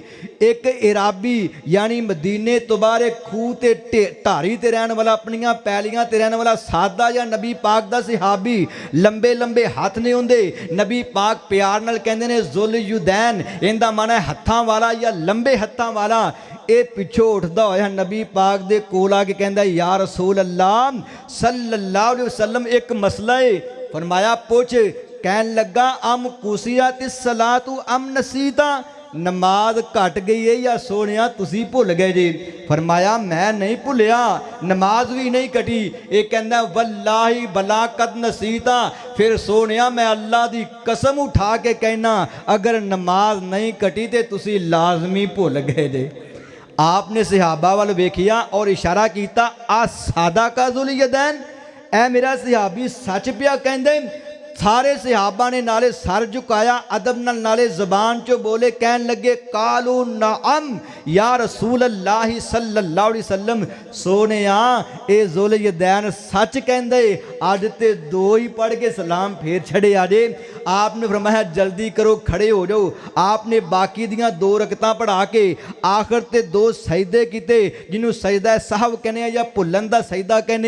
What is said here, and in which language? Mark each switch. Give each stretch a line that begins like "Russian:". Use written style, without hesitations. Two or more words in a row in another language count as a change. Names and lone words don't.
Punjabi: اک اعرابی یعنی مدینے توں باہر اک کھوہ تے ڈھاری تے رہن والا، اپنیاں پیلیاں تے رہن والا سادہ یا نبی پاک دا صحابی, لمبے لمبے ہتھ نہیں ہوندے. نبی پاک پیار نال کہندے نے ذوالیدین، ایہدا معنی ہے ہتھاں والا یا لمبے ہتھاں والا. ایہ پچھوں اٹھدا ہویا نبی پاک دے کول آ کے کہندا,
Arabic: يا رسول الله صلى الله عليه وسلم
Punjabi: اک مسئلہ ہے. فرمایا پچھ. کہن لگا
Arabic: أم قصرت الصلاة أم نسيت,
Punjabi: نماز گھٹ گئی ہے یا سوہنیا تسیں بھل گئے جی. فرمایا میں نہیں بھلیا، نماز وی نہیں گھٹی. ایہ کہندا
Arabic: والله بلى قد نسيت,
Punjabi: فیر سوہنیا میں اللہ دی قسم اٹھا کے کہنا اگر نماز نہیں گھٹی تو تسیں لازمی بھل گئے جے. آپ نے صحابہ ول ویکھیا تے اشارہ کیتا,
Arabic: أصدق ذو اليدين,
Punjabi: اے میرا صحابی سچ پیا کہندے. سارے صحابہ نے نال سر جھکایا، ادب نال زبان چوں بولے، کہن لگے
Arabic: قالوا نعم يا رسول الله صلى الله عليه وسلم.
Punjabi: سوہنیا ایہ ذوالیدین سچ کہندے، اج تے 2 ہی پڑھ کے سلام پھیر چھڈے آجے. آپ نے فرمایا جلدی کرو کھڑے ہو جاؤ۔ آپ نے باقی دیاں 2 رکعتاں پڑھا کے آخر تے 2 سجدے کیتے، جنہوں سجدہ سہو کہندے یا بھلن دا سجدہ کہندے.